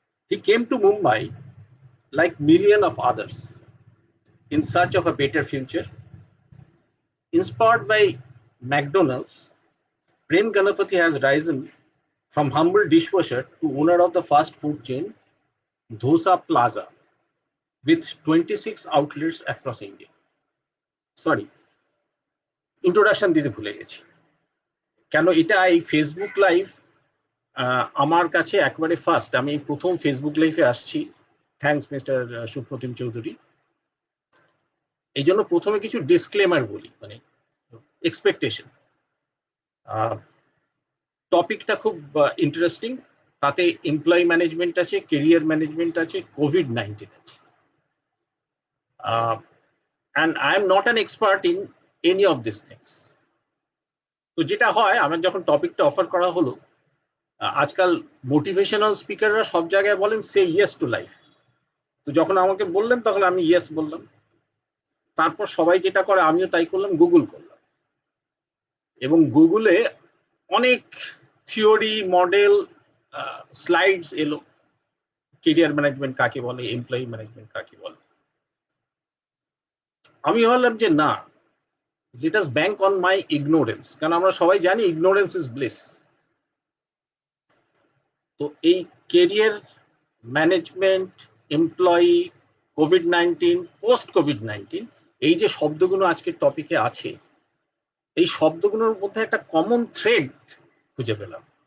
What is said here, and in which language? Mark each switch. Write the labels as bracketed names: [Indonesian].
[English] He came to Mumbai like millions of others in search of a better future. Inspired by McDonald's, Prem Ganapati has risen from humble dishwasher to owner of the fast food chain Dosa Plaza with 26 outlets across India. Sorry, [Bangla] introduction দিতে ভুলে গেছি। কেন এটা এই Facebook live আমার কাছে একবারে first. আমি প্রথম ফেসবুক লাইভে আসছি। Thanks mister Supratim Chowdhury. এই জন্য প্রথমে কিছু ডিসক্লেমার বলি, মানে এক্সপেকটেশন। টপিকটা খুব ইন্টারেস্টিং। তাতে এমপ্লয়ি ম্যানেজমেন্ট আছে, কেরিয়ার ম্যানেজমেন্ট আছে, COVID-19 আছে। [English] and I am not an expert in any of these things. [Bangla] তো যেটা হয়, আমার যখন টপিকটা অফার করা হলো, আজকাল মোটিভেশনাল স্পিকাররা সব জায়গায় বলেন [English] সে yes to life. [Bangla] তো যখন আমাকে বললেন তখন আমি ইয়েস বললাম। তারপর সবাই যেটা করে আমিও তাই করলাম, গুগল করলাম। এবং গুগলে অনেক থিওরি, মডেল, স্লাইডস এলো। কেরিয়ার ম্যানেজমেন্ট কাকে বলে, এমপ্লয়ি ম্যানেজমেন্ট কাকে বলে। আমি ভাবলাম যে না, [English] let us bank on my ignorance, [Bangla] কারণ আমরা সবাই জানি [English] ignorance is bliss। [Bangla] তো এই career management, employee, COVID-19, post COVID-19, এই যে শব্দগুলো আজকের টপিকে আছে, এই শব্দগুলোর মধ্যে একটা কমন থ্রেড খুঁজে পেলাম।